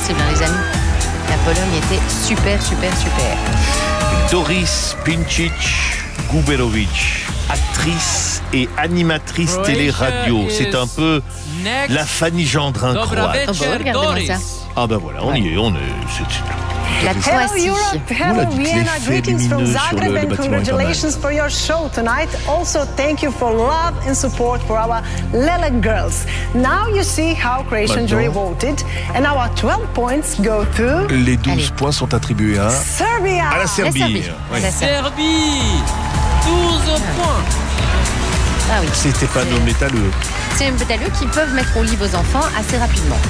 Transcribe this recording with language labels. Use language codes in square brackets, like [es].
[fr] c'est compréhensible, les amis. La Pologne était super, super, super. Doris Pinčić-Guberović, actrice et animatrice télé-radio. C'est un peu la Fanny Gendrin croate. Ah ben voilà, on y est. [en] Hello Europe, hello Vienna, greetings from Zagreb and congratulations for your show tonight. Also, thank you for love and support for our Lele girls. Now you see how Croatian jury voted and our 12 points go to... [fr] Les 12 points sont attribués à... [en] Serbia! [fr] À la Serbie! Serbie! 12 points! Ah oui. C'était pas nos métalleux. C'est un métalleux qui peuvent mettre au lit vos enfants assez rapidement.